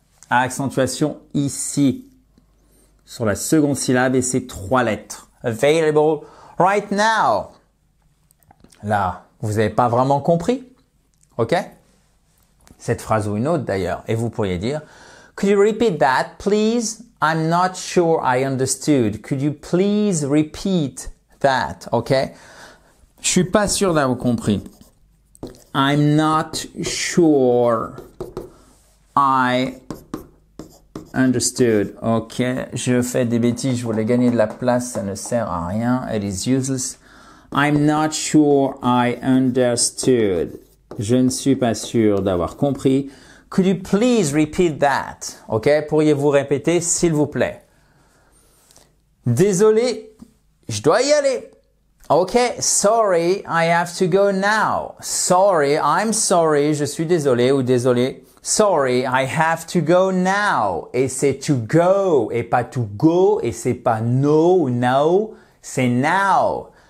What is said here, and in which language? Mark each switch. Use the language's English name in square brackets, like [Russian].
[French] Accentuation ici, sur la seconde syllabe et ces 3 lettres. [English] Available right now. [French] Là, vous n'avez pas vraiment compris, OK? Cette phrase ou une autre d'ailleurs. Et vous pourriez dire, [English] could you repeat that, please? I'm not sure I understood. Could you please repeat that? OK? [French] Je suis pas sûr d'avoir compris. [English] I'm not sure I understood. [French] OK? Je fais des bêtises. Je voulais gagner de la place. Ça ne sert à rien. [English] It is useless. I'm not sure I understood. [French] Je ne suis pas sûr d'avoir compris. [English] Could you please repeat that? OK? [French] Pourriez-vous répéter, s'il vous plaît? Désolé, je dois y aller. [English] OK, sorry, I have to go now. Sorry, I'm sorry, [French] je suis désolé ou désolé. [English] Sorry, I have to go now. Et c'est to go et pas to go et c'est pas no ou now, c'est now.